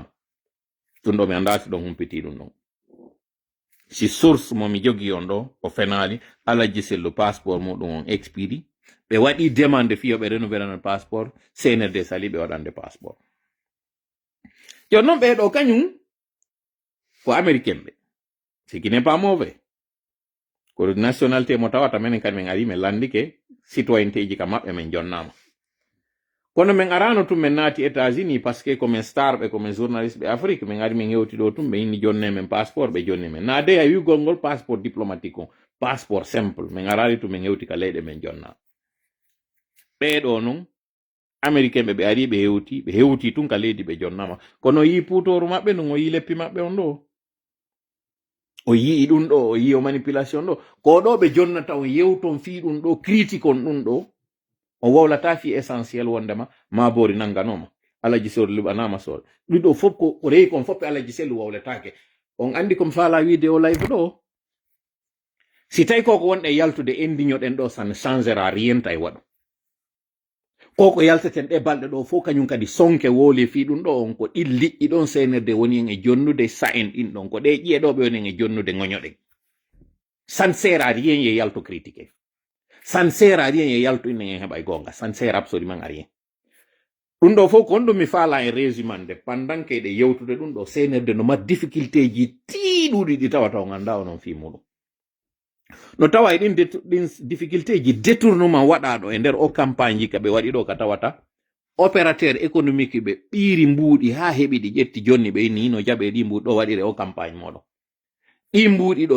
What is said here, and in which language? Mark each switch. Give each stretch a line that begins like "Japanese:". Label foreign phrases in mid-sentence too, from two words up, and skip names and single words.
Fula: Ɗum ɗo mi andati ɗon humpiti ɗum ɗon. Si source mo mi jogi on ɗo o fenali Alaji Sellu passeport muɗum on expiri. Ɓe waɗi demande fiyo ɓe renouvelana passeport. CNRD sali ɓe waɗande passeport. Jonnon ɓeɗo kañum ko américain ɓe.
French: Ce qui n'est pas mauvais.
Fula: Ko nationalité mo tawata menen kadi men ari men landike citoyenneté ji ka maɓɓe men jonnama. Kono men arano tum men naati États-Unis
French: parce que comme star
Fula: ɓe
French: comme journaliste
Fula: ɓe Afrique men ari men hewti ɗo tum ɓe inni jonne men passeport ɓe jonni men. Na de a wigol ngol
French: passeport diplomatique
Fula: on,
French: passeport simple
Fula: men arari tum men hewti ka leyɗe men jonna. Ɓeɗo non américain ɓe ari ɓe hewti tun ka leydi ɓe jonnama. Kono yi putoru maɓɓe non o yi leppi maɓɓe on ɗo. O yi ɗum ɗo, o yi o manipulation ɗo. Ko ɗo ɓe jonnata on yewton fi ɗum ɗo, critique on ɗum ɗo. O wowlata fi essentiel wondema ma bori nanganoma. Alaji Sellu liɓanama sore. Ɗiɗo fof ko reyi kon foppe Alaji Sellu wowletake. On andi kom faala wiide o live ɗo. Si tawi koko wonɗe yaltude endiñoɗen ɗo
French: ça ne changera rien
Fula: tawi waɗo. Koko yalteten ɗe balɗe ɗo fof kañum kadi sonke woli fi ɗum ɗo on ko ɗin liƴƴi ɗon CNRD woni en e jonnude sa'en ɗin ɗon ko ɗe ƴiye ɗo ɓe woni en e jonnude ŋoñoɗen.
French: Ça ne sert à rien
Fula: ye yalto
French: critiquer. Ça ne sert à rien
Fula: ye yalto ine heɓay gonga.
French: Ça ne sert absolument à rien.
Fula: Ɗum ɗo fof ko on ɗum mi faala e résumande
French: pendant que
Fula: ɗe yewtude ɗum ɗo senerde no mat difficulté ji tiiɗuɗi ɗi tawata o ganda onon fi muɗum no tawa e ɗin difficulté ji détournement waɗaɗo e nder o campagne ji ka ɓe waɗi ɗo ka tawata
French: opérateur économique
Fula: ɓe ɓiiri mbuuɗi ha heɓi ɗi ƴetti jonni ɓe ni no jaɓe ɗi mbuuɗi ɗo waɗire o campagne moɗon ɗi mbuuɗi ɗo